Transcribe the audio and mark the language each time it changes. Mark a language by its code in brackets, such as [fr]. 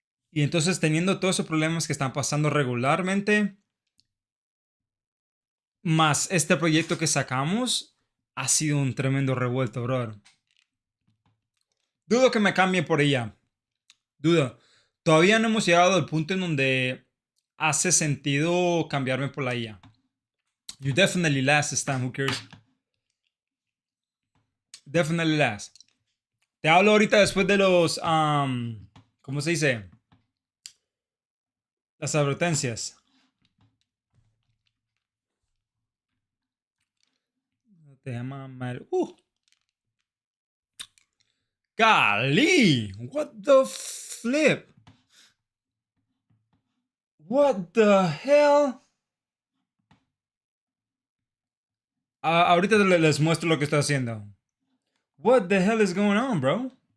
[es] Y entonces teniendo todos esos problemas que están pasando regularmente, más este proyecto que sacamos, ha sido un tremendo revuelto, brother. Dudo que me cambie por ella. Dudo. Todavía no hemos llegado al punto en donde hace sentido cambiarme por la IA. [en] You definitely last this time, who cares? Definitely last. [es] Te hablo ahorita después de los, ¿cómo se dice? Las advertencias. Te llama mal. [en] Golly! What the flip? What the hell? [es] Ahorita les muestro lo que estoy haciendo. [en] What the hell is going on, bro?